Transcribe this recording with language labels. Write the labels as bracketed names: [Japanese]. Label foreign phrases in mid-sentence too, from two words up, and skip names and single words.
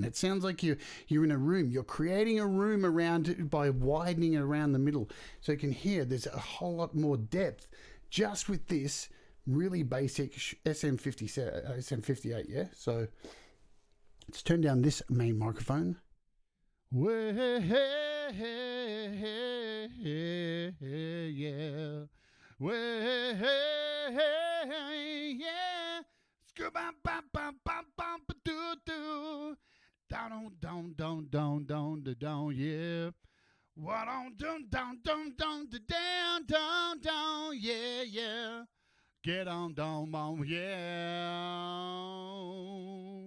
[English] It sounds like you're in a room. You're creating a room around it by widening it around the middle, so you can hear there's a whole lot more depth just with this really basic SM58, yeah? So let's turn down this main microphone. Well, yeah. Well, yeah. Skoo-bam-bam-bam-bam-bam-ba-doo-doo. Down, yeah. What on down, yeah. Get on down, mom, yeah.